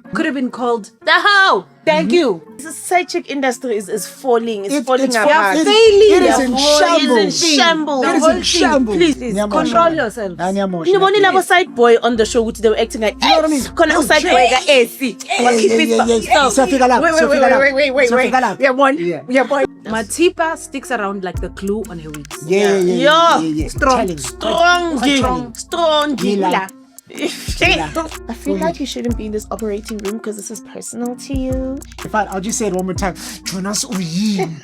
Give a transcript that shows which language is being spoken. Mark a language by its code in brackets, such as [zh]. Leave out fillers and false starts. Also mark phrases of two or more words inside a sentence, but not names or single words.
[en] Could have been called The How. Thank you. The side chick industry is falling. It's falling it's apart. failing. Failing. It is in shambles. It is in shambles. It is in shambles. Please, Nyamosha. Control yourselves. Nyamosha. You know, labo side boy on the show, which they were acting like, you know what I mean? [nd] Kona [en] side boy [nd] ga AC. Siyafika lapho, siyafika lapho. [en] Wait. [nd] Siyafika lapho. [en] We are one. Yeah. We are boy. Matipa sticks around like the glue on her wigs. Yeah. Strong. Strong. Gila. I feel like you shouldn't be in this operating room because this is personal to you. In fact, I'll just say it one more time. Jonasi Gomora.